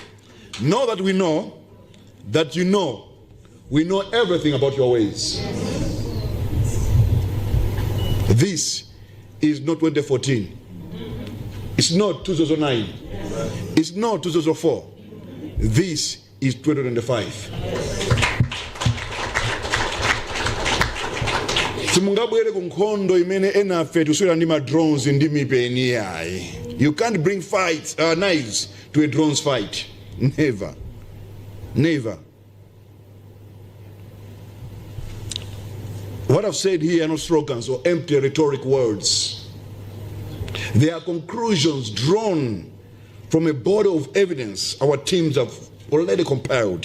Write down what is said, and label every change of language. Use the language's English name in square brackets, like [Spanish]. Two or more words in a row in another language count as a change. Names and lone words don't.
[English] Know that we know that you know we know everything about your ways. This is not 2014. It's not 2009. It's not 2004. This is 2025. [Nyanja] Simungabwere ku nkhondo imene enafe tuswera ndi ma drones ndi mipeni yayi. [English] You can't bring knives to a drones fight. Never. Never. What I've said here are not slogans or empty rhetoric words. They are conclusions drawn from a body of evidence our teams have already compiled.